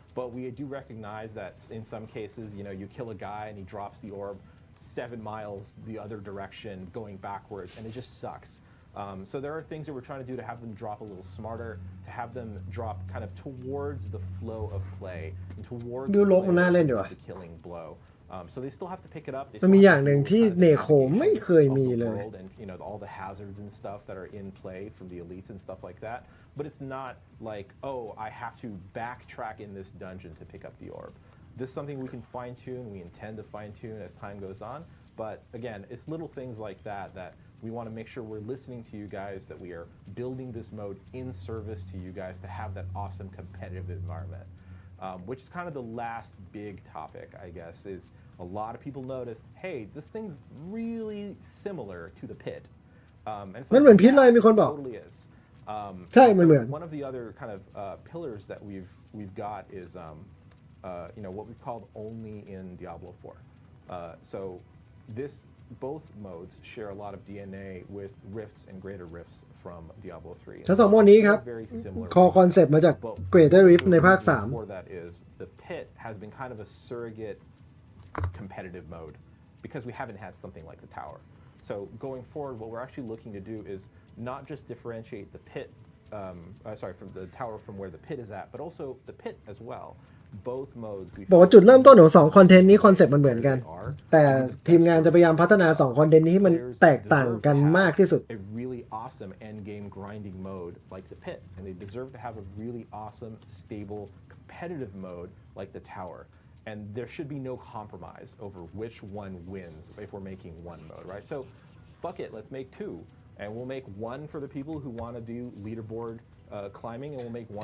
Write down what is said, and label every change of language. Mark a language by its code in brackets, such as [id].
[en] But we do recognize that in some cases, you know, you kill a guy and he drops the orb 7 miles the other direction going backwards and it just sucks. So there are things that we're trying to do to have them drop a little smarter, to have them drop kind of towards the flow of play, and towards the killing blow. So they still have to pick it up. [th] มันมีอย่างหนึ่งที่เนโคไม่เคยมีเลย [en] And you know all the hazards and stuff that are in play from the elites and stuff like that. But it's not like, oh, I have to backtrack in this dungeon to pick up the orb. This is something we can fine tune. We intend to fine tune as time goes on. But again, it's little things like that we want to make sure we're listening to you guys, that we are building this mode in service to you guys to have that awesome competitive environment. Which is kind of the last big topic, I guess, is a lot of people noticed, hey, this thing's really similar to the pit. And it's like, yeah, it totally is. So one of the other kind of pillars that we've got is you know, what we've called only in Diablo 4. So both modes share a lot of DNA with rifts and greater rifts from Diablo 3. [th] ทั้งสองโหมดนี้ครับคอคอนเซ็ปต์มาจาก Greater Rift ในภาค 3 [en] For that is the pit has been kind of a surrogate competitive mode because we haven't had something like the tower. So going forward, what we're actually looking to do is not just differentiate the pit, from the tower from where the pit is at, but also the pit as well. Both modes [th] บอกว่าจุดเริ่มต้นของ2คอนเทนต์นี้คอนเซ็ปต์มันเหมือนกันแต่ทีมงานจะพยายามพัฒนา2คอนเทนต์นี้ให้มันแตกต่างกันมากที่สุด [en] A really awesome end game grinding mode like the pit, and they deserve to have a really awesome, stable, competitive mode like the tower. And there should be no compromise over which one wins if we're making one mode, right? So, fuck it, let's make 2, and we'll make one for the people who want to do leaderboard climbing, and we'll make one